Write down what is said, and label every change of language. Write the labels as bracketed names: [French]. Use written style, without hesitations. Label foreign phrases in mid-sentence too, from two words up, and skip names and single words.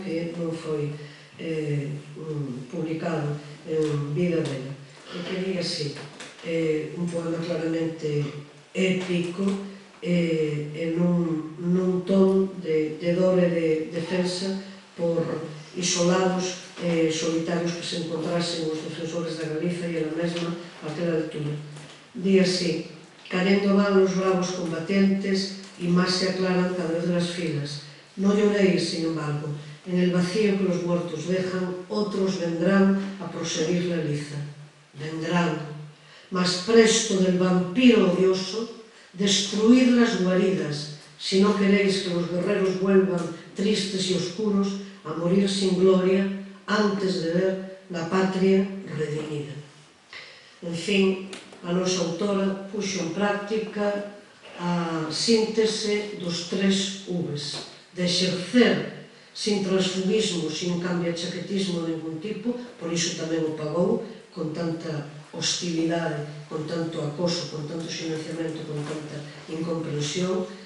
[Galician] que non foi publicado en vida dela, e que diga así, un poema claramente épico e nun ton de dor e de defensa por isolados e solitarios que se encontrasen os defensores da Galiza e ela mesma aquela altura. Di así: [Spanish] carendo van los bravos combatientes y más se aclaran cada vez las filas. No lloréis, sin embargo, en el vacío que los muertos dejan, otros vendrán a proseguir la liza. Vendrán, más presto del vampiro odioso, destruid las guaridas, si no queréis que los guerreros vuelvan tristes y oscuros a morir sin gloria antes de ver la patria redimida. [Galician] En fin, a nosa autora puxo en práctica a síntese dos 3 Vs, de exercer sin transfugismo, sin cambiachaquetismo de ningún tipo, por iso tamén o pagou con tanta hostilidade, con tanto acoso, con tanto silenciamento, con tanta incomprensión.